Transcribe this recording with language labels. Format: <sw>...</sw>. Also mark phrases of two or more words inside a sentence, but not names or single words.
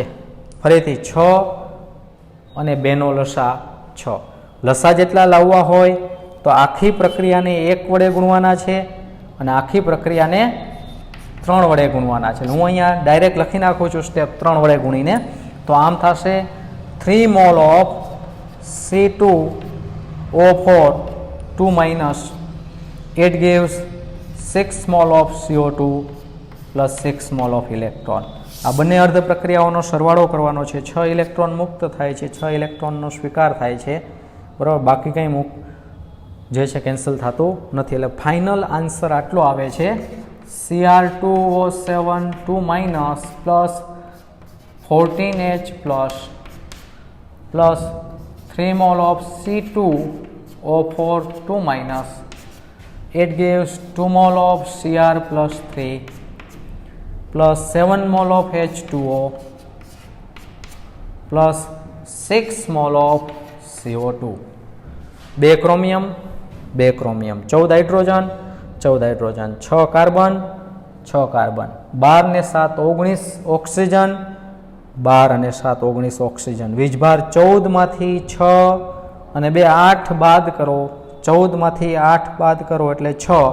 <gu>ફરીથી 6 અને 2નો લસા 6. લસા જેટલા લાવવા હોય તો આખી પ્રક્રિયાને 1 વડે ગુણવાના છે અને આખી પ્રક્રિયાને 3 વડે ગુણવાના છે. હું અહીંયા ડાયરેક્ટ લખી નાખું છું સ્ટેપ 3 વડે ગુણીને, તો આમ થશે</gu> <en>3 mol of C2O4 2- it gives 6 mol of CO2 plus 6 mol of electron.</en> <gu>આ બંને અર્ધ પ્રક્રિયાઓનો સરવાળો કરવાનો છે. 6 ઇલેક્ટ્રોન મુક્ત થાય છે, 6 ઇલેક્ટ્રોનનો સ્વીકાર થાય છે, બરાબર. બાકી કંઈ જે છે કેન્સલ થતું નથી. એટલે</gu> <en>final answer</en> <gu>આટલો આવે છે,</gu> <en>Cr2O7 2- plus 14H plus 3 mol of C2O4 2-, it gives 2 mol of Cr plus 3 plus 7 mol of H2O plus 6 mol of CO2.</en> <gu>2 ક્રોમિયમ 2 ક્રોમિયમ, 14 હાઇડ્રોજન 14 હાઇડ્રોજન, 6 કાર્બન 6 કાર્બન, 12 ને 7 19 ઓક્સિજન, 12 અને 7 19 ઓક્સિજન. વીજભાર 14 માંથી 6 અને 2 8 બાદ કરો, 14 માંથી 8 બાદ કરો એટલે 6.</gu>